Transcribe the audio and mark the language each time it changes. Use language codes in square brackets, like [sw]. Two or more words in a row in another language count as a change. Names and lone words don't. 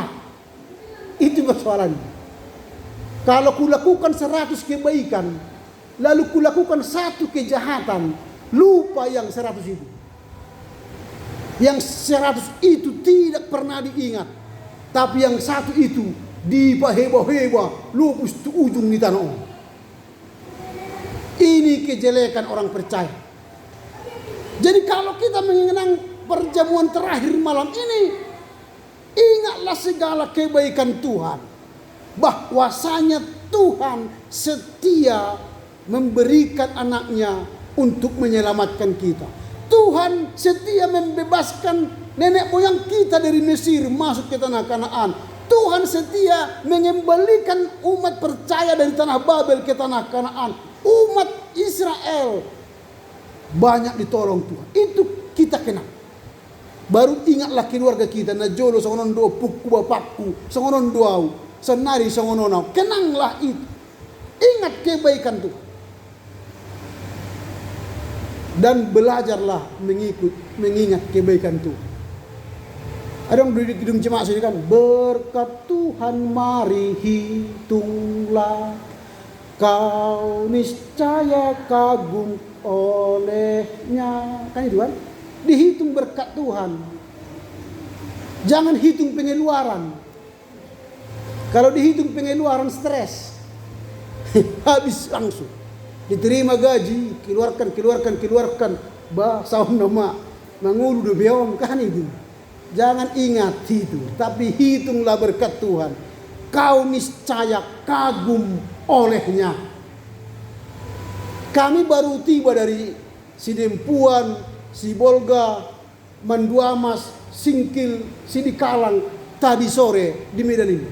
[id] Itu persoalannya. Kalau kulakukan 100 kebaikan, lalu kulakukan 1 kejahatan, lupa yang 100 itu. Yang 100 itu tidak pernah diingat. Tapi yang 1 itu dibaheba-heba, lupus tu ujung di tanah. Ini kejelekan orang percaya. Jadi kalau kita mengenang perjamuan terakhir malam ini, ingatlah segala kebaikan Tuhan. Bahwasanya Tuhan setia memberikan anaknya untuk menyelamatkan kita. Tuhan setia membebaskan nenek moyang kita dari Mesir masuk ke tanah Kanaan. Tuhan setia mengembalikan umat percaya dari tanah Babel ke tanah Kanaan. Umat Israel banyak ditolong Tuhan. Itu kita kenal. Baru ingatlah keluarga kita. [bbc] Najolo songonon do puku bapakku, songonon doau, senari songononau. [id] Kenanglah itu. Ingat kebaikan Tuhan. Dan belajarlah mengingat kebaikan Tuhan. Ada yang di gedung jemaat sini kan, berkat Tuhan mari hitunglah, kau niscaya kagum olehnya. Kan itu kan? Dihitung berkat Tuhan. Jangan hitung pengeluaran. Kalau dihitung pengeluaran stres. Habis langsung. Diterima gaji, keluarkan. [bbc] Bah, saum nama mangulu do beom [id] kan itu. Jangan ingat itu, tapi hitunglah berkat Tuhan. Kau niscaya kagum olehnya. Kami baru tiba dari Sidempuan, Sibolga, Manduamas, Singkil, Sidikalang tadi sore di Medan ini.